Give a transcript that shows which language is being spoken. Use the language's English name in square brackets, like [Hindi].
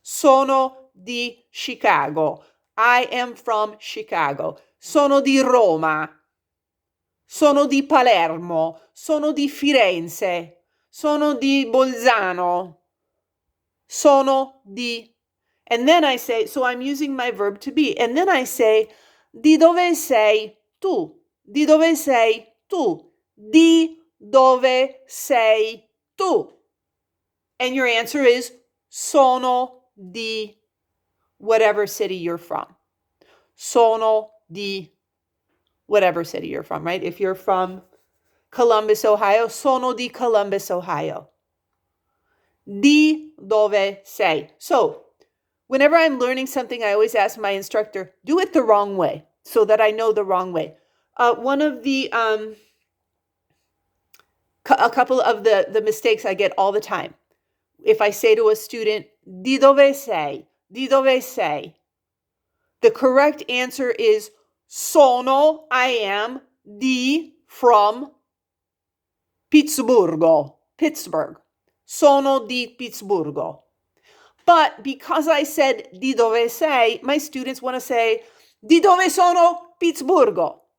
[Italian] Sono di Chicago. [English] I am from Chicago. [Italian] Sono di Roma. Sono di Palermo. Sono di Firenze. Sono di Bolzano. Sono di. [English] And then I say, so I'm using my verb to be. And then I say, [Italian] di dove sei tu? Di dove sei tu? Di dove sei tu? [English] And your answer is [Italian] sono di [English] whatever city you're from. [Italian] Sono di [English] whatever city you're from, right? If you're from Columbus, Ohio, [Italian] sono di Columbus, Ohio. Di dove sei? [English] So, whenever I'm learning something, I always ask my instructor, do it the wrong way so that I know the wrong way. One of the, a couple of the mistakes I get all the time. If I say to a student, [Italian] di dove sei? Di dove sei? [English] The correct answer is sono, I am, di, from, Pittsburgh. [Italian] Sono di Pittsburgh. [English] But because I said [Italian] di dove sei, [English] my students want to say [Italian] di dove sono Pittsburgh.